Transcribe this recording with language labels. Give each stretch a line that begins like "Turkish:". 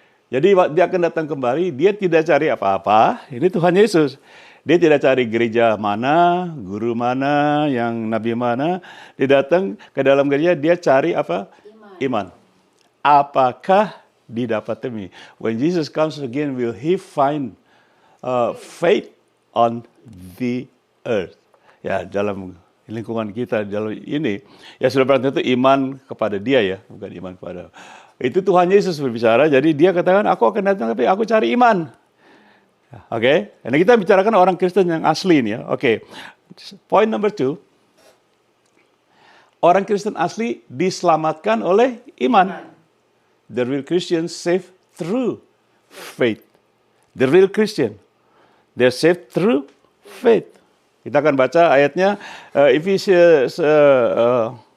Indonesian: Jadi dia akan datang kembali, dia tidak cari apa-apa, ini Tuhan Yesus. Dia tidak cari gereja mana, guru mana, yang nabi mana. Dia datang ke dalam gereja, dia cari apa? Iman. Apakah didapati?
English: When Jesus comes again, will he find faith on the earth?
Indonesian: Ya, dalam lingkungan kita, dalam ini, ya sudah berarti itu iman kepada dia ya, bukan iman kepada. Itu Tuhan Yesus berbicara, jadi dia katakan, aku akan datang tapi aku cari iman. Oke, Nah kita bicarakan orang Kristen yang asli ini ya.
English: Oke, Point number 2.
Indonesian: Orang Kristen asli diselamatkan oleh iman.
English: The real Christian saved through faith. The real Christian, they're saved through faith.
Indonesian: Kita akan baca ayatnya Ephesians 2a.